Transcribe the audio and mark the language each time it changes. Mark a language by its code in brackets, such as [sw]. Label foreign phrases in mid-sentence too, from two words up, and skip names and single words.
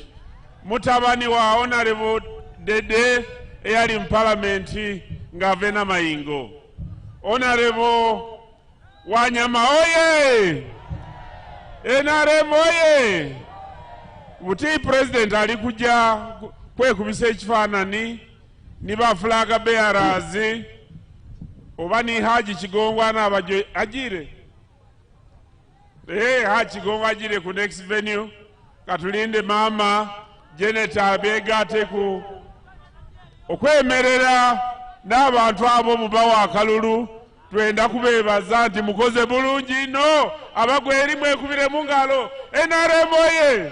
[xog] Mutabani wa Honorable Dede eyali mu Parliament ng'avena mayingo. Honorable Wanyama oye! NRM oye! Buti President ali kujja kwekubisa ekifaanani ni ba [en] flag bearers [xog] oba ni Haji Kigongwa n'abajo agire. Haji Kigongwa agire ku [en] next venue. [xog] Katulinde mama Janet abegate ku okwemerera n'abantu abo mubawa akalulu twenda kubebaza nti mukoze bulungi no Abagweri mwekubire mu ngalo NRM oye!